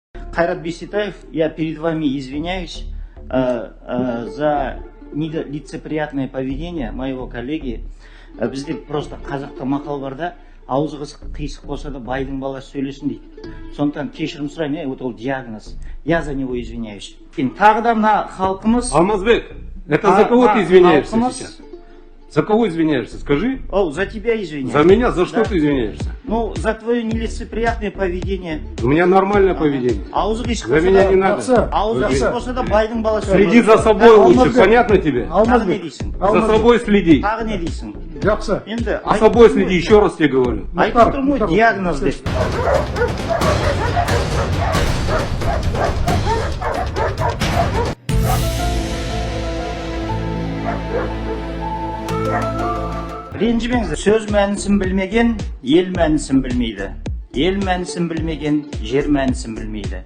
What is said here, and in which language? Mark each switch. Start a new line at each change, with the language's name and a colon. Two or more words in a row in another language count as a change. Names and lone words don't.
Russian: Кайрат Бисетаев, я перед вами извиняюсь за нелицеприятное поведение моего коллеги.
Kazakh: Бізде просто қазақта мақал бар да, аузы қисық болса да байдың баласы сөйлесін дейді. Сондықтан кешірім сұраймын, вот ол диагноз.
Russian: Я за него извиняюсь.
Kazakh: Тағы да мына халқымыз...
Russian: Алмазбек, это за кого ты извиняешься сейчас? За кого извиняешься? Скажи. О, за тебя извиняюсь. За меня? За что ты извиняешься? Ну, за твое нелицеприятное поведение. У меня нормальное поведение. За меня не надо. Следи за собой лучше, понятно тебе? За собой следи. За собой следи, еще раз тебе говорю. Диагноз здесь.
Kazakh: Ренжімеңіз, сөз мәнісін білмеген, ел мәнісін білмейді. Ел мәнісін білмеген, жер мәнісін білмейді.